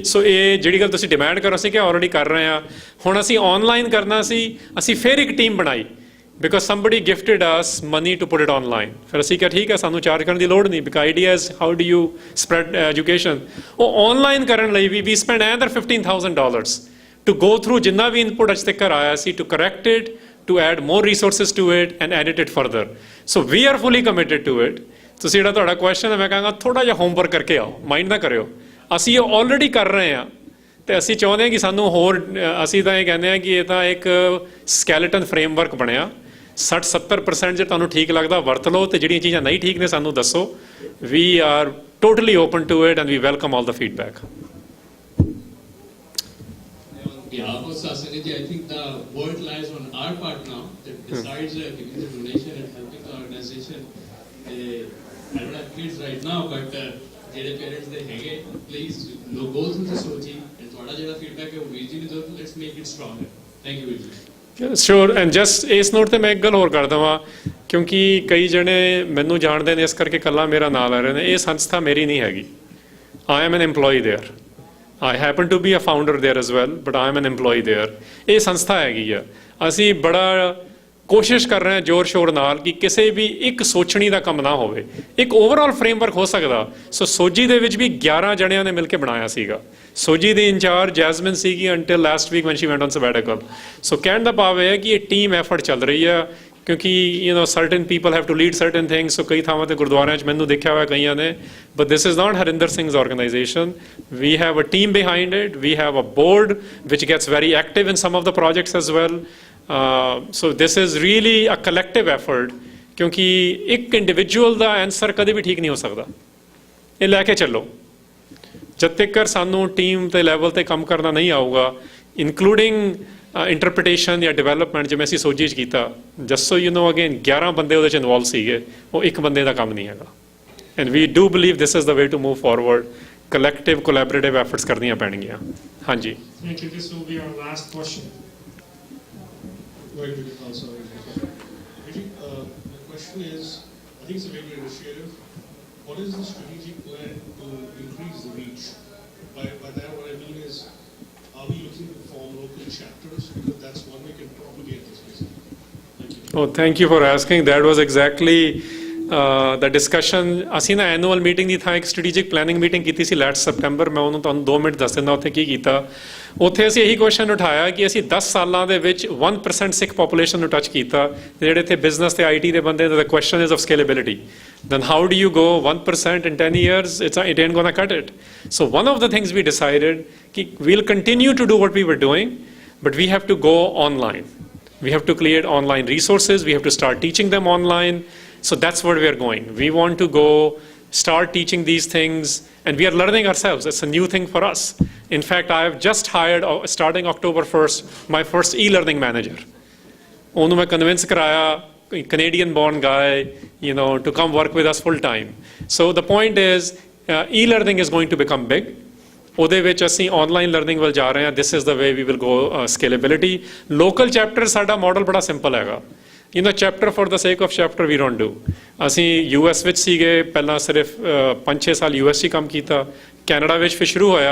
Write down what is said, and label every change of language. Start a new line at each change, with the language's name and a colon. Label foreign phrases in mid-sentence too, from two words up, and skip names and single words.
Punjabi: ਸੋ ਇਹ ਜਿਹੜੀ ਗੱਲ ਤੁਸੀਂ ਡਿਮਾਂਡ ਕਰੋ ਸੀ ਕਿ ਆਲਰੇਡੀ ਕਰ ਰਹੇ ਹਾਂ। ਹੁਣ ਅਸੀਂ ਆਨਲਾਈਨ ਕਰਨਾ ਸੀ, ਅਸੀਂ ਫਿਰ ਇੱਕ ਟੀਮ ਬਣਾਈ
English: because somebody gifted us money to put it online.
Punjabi: ਫਿਰ ਅਸੀਂ ਕਿਹਾ ਠੀਕ ਹੈ, ਸਾਨੂੰ ਚਾਰਜ ਕਰਨ ਦੀ ਲੋੜ ਨਹੀਂ
English: because idea is how do you spread education.
Punjabi: ਉਹ ਆਨਲਾਈਨ ਕਰਨ ਲਈ ਵੀ
English: spend another $15,000 to go through
Punjabi: ਜਿੰਨਾ ਵੀ ਇਨਪੁਟ ਅੱਜ ਤੱਕ ਆਇਆ ਸੀ,
English: to correct it, to add more resources to it and edit it further. So we are fully committed to it.
Punjabi: ਤੁਸੀਂ ਜਿਹੜਾ ਤੁਹਾਡਾ ਕੁਐਸਚਨ ਹੈ, ਮੈਂ ਕਹਾਂਗਾ ਥੋੜਾ ਜਿਹਾ ਹੋਮਵਰਕ ਕਰਕੇ ਆਓ, ਮਾਈਂਡ ਨਾ ਕਰਿਓ। ਅਸੀਂ ਇਹ ਆਲਰੇਡੀ ਕਰ ਰਹੇ ਹਾਂ ਤੇ ਅਸੀਂ ਚਾਹੁੰਦੇ ਹਾਂ ਕਿ ਸਾਨੂੰ ਹੋਰ, ਅਸੀਂ ਤਾਂ ਇਹ ਕਹਿੰਦੇ ਹਾਂ ਕਿ ਇਹ ਤਾਂ ਇੱਕ
English: skeleton framework
Punjabi: ਬਣਿਆ। 60-70% ਜੇ ਤੁਹਾਨੂੰ ਠੀਕ ਲੱਗਦਾ ਵਰਤ ਲਓ ਤੇ ਜਿਹੜੀਆਂ ਚੀਜ਼ਾਂ ਨਹੀਂ ਠੀਕ ਨੇ ਸਾਨੂੰ ਦੱਸੋ।
English: We are totally open to it and we welcome all the feedback. behalf of Sasangaji, I think the work lies on our part now, that besides giving the donation and helping the organization, I don't have kids right now, but ਜਿਹੜੇ parents ਦੇ ਹੈਗੇ, please go through the Soji and
Punjabi: ਤੁਹਾਡਾ ਜਿਹੜਾ feedback ਹੈ ਉਹ ਵੀਰ ਜੀ ਨੂੰ ਦਿਓ,
English: let's make it stronger. Thank you
Punjabi: ਵੀਰ ਜੀ। ਸ਼ੋਰ।
English: and just
Punjabi: ਇਸ ਨੋਟ ਤੇ ਮੈਂ ਇੱਕ ਗੱਲ ਹੋਰ ਕਰ ਦੇਵਾਂ, ਕਿਉਂਕਿ ਕਈ ਜਣੇ ਮੈਨੂੰ ਜਾਣਦੇ ਨੇ ਇਸ ਕਰਕੇ ਇਕੱਲਾ ਮੇਰਾ ਨਾਂ ਲੈ ਰਹੇ ਨੇ। ਇਹ ਸੰਸਥਾ ਮੇਰੀ ਨਹੀਂ ਹੈਗੀ।
English: I am an employee there. I happen to be a founder there as well, but I am an employee there.
Punjabi: ਇਹ ਸੰਸਥਾ ਹੈਗੀ ਆ। ਅਸੀਂ ਬੜਾ ਕੋਸ਼ਿਸ਼ ਕਰ ਰਹੇ ਹਾਂ ਜ਼ੋਰ ਸ਼ੋਰ ਨਾਲ ਕਿ ਕਿਸੇ ਵੀ ਇੱਕ ਸੋਚਣੀ ਦਾ ਕੰਮ ਨਾ ਹੋਵੇ, ਇੱਕ
English: overall framework
Punjabi: ਹੋ ਸਕਦਾ। ਸੋ ਸੋਜੀ ਦੇ ਵਿੱਚ ਵੀ 11 ਜਣਿਆਂ ਨੇ ਮਿਲ ਕੇ ਬਣਾਇਆ ਸੀਗਾ। ਸੋਜੀ ਦੀ ਇੰਚਾਰਜ ਜੈਸਮਿਨ ਸੀਗੀ
English: until last week when she went on sabbatical.
Punjabi: ਸੋ ਕਹਿਣ ਦਾ ਭਾਵ ਇਹ ਹੈ ਕਿ ਇਹ
English: team effort
Punjabi: ਚੱਲ ਰਹੀ ਆ, ਕਿਉਂਕਿ
English: certain people have to lead certain things.
Punjabi: ਸੋ ਕਈ ਥਾਵਾਂ ਤੇ ਗੁਰਦੁਆਰਿਆਂ 'ਚ ਮੈਨੂੰ ਦੇਖਿਆ ਹੋਇਆ ਕਈਆਂ ਨੇ,
English: but this is not ਹਰਿੰਦਰ ਸਿੰਘ's organization. We have a team behind it. We have a board which gets very active in some of the projects as well. So this is really a collective effort,
Punjabi: ਕਿਉਂਕਿ ਇੱਕ ਇੰਡੀਵਿਜੂਅਲ ਦਾ ਆਨਸਰ ਕਦੇ ਵੀ ਠੀਕ ਨਹੀਂ ਹੋ ਸਕਦਾ। ਇਹ ਲੈ ਕੇ ਚੱਲੋ, ਜਦ ਤੱਕ ਸਾਨੂੰ ਟੀਮ ਦੇ ਲੈਵਲ ਤੇ ਕੰਮ ਕਰਨਾ ਨਹੀਂ ਆਊਗਾ,
English: including interpretation
Punjabi: ਜਾਂ ਡਿਵੈਲਪਮੈਂਟ, ਜਿਵੇਂ ਅਸੀਂ ਸੋਜੀ 'ਚ ਕੀਤਾ।
English: just so you know again
Punjabi: 11 ਬੰਦੇ ਉਹਦੇ 'ਚ ਇਨਵੋਲਵ ਸੀਗੇ, ਉਹ ਇੱਕ ਬੰਦੇ ਦਾ ਕੰਮ ਨਹੀਂ ਹੈਗਾ।
English: and we do believe this is the way to move forward. Collective collaborative efforts
Punjabi: ਕਰਨੀਆਂ ਪੈਣਗੀਆਂ। ਹਾਂਜੀ।
English: Thank you. This will be our last question. Very good. Also, the question is, I think it's a very good initiative. What is the strategic plan to increase the reach? By that, what I mean is, are we looking to form local chapters? Because that's one way we can propagate this basically. Thank you. Oh, thank you for asking. That was exactly the discussion.
Punjabi: ਅਸੀਂ ਨਾ
English: annual meeting
Punjabi: ਦੀ ਥਾਂ ਇੱਕ
English: strategic planning meeting
Punjabi: ਕੀਤੀ ਸੀ
English: last September.
Punjabi: ਮੈਂ ਉਹਨੂੰ ਤੁਹਾਨੂੰ 2 ਮਿੰਟ ਦੱਸ ਦਿੰਦਾ ਉੱਥੇ ਕੀ ਕੀਤਾ। ਉੱਥੇ ਅਸੀਂ ਇਹੀ ਕੁਐਸਚਨ ਉਠਾਇਆ ਕਿ ਅਸੀਂ 10 ਸਾਲਾਂ ਦੇ ਵਿੱਚ 1% ਸਿੱਖ ਪੋਪੂਲੇਸ਼ਨ ਨੂੰ ਟੱਚ ਕੀਤਾ। ਜਿਹੜੇ ਇੱਥੇ ਬਿਜ਼ਨਸ ਤੇ IT ਦੇ ਬੰਦੇ,
English: the question is of scalability. Then how do you go 1% in 10 years? It ain't gonna cut it. So one of the things we decided, we'll continue to do what we were doing, but we have to go online. We have to create online resources. We have to start teaching them online. So that's where we are going. We want to go start teaching these things, and we are learning ourselves. It's a new thing for us. In fact, I have just hired, starting October 1st, my first e-learning manager.
Punjabi: ਉਹਨੂੰ ਮੈਂ ਕਨਵਿੰਸ ਕਰਾਇਆ
English: Canadian born guy, to come work with us full time. So the point is, e-learning is going to become big.
Punjabi: ਉਹਦੇ ਵਿੱਚ ਅਸੀਂ
English: online learning
Punjabi: ਵੱਲ ਜਾ ਰਹੇ ਹਾਂ.
English: this is the way we will go scalability. Local chapter
Punjabi: ਸਾਡਾ ਮਾਡਲ ਬੜਾ ਸਿੰਪਲ ਹੈਗਾ.
English: chapter for the sake of chapter we don't do.
Punjabi: ਅਸੀਂ US ਵਿੱਚ ਸੀਗੇ ਪਹਿਲਾਂ, ਸਿਰਫ 5-6 ਸਾਲ US 'ਚ ਹੀ ਕੰਮ ਕੀਤਾ. ਕੈਨੇਡਾ ਵਿੱਚ ਫਿਰ ਸ਼ੁਰੂ ਹੋਇਆ.